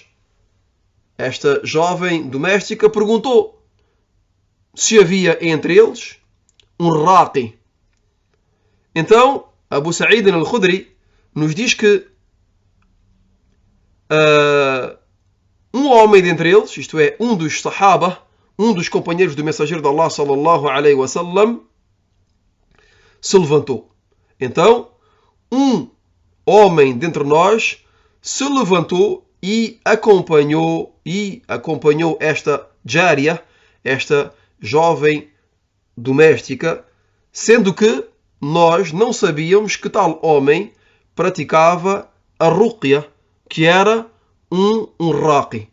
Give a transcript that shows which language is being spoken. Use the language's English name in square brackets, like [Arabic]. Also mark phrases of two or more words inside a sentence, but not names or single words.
[Portuguese] Esta jovem doméstica perguntou se havia entre eles um raqi. Então Abu Sa'id al-Khudri nos diz que um homem dentre eles, isto é, um dos sahaba, um dos companheiros do mensageiro de Allah [Arabic] صلى الله عليه وسلم, [Portuguese] se levantou. Então, um homem dentre nós se levantou e acompanhou esta jária, esta jovem doméstica, sendo que nós não sabíamos que tal homem praticava a ruqya, que era um raqi.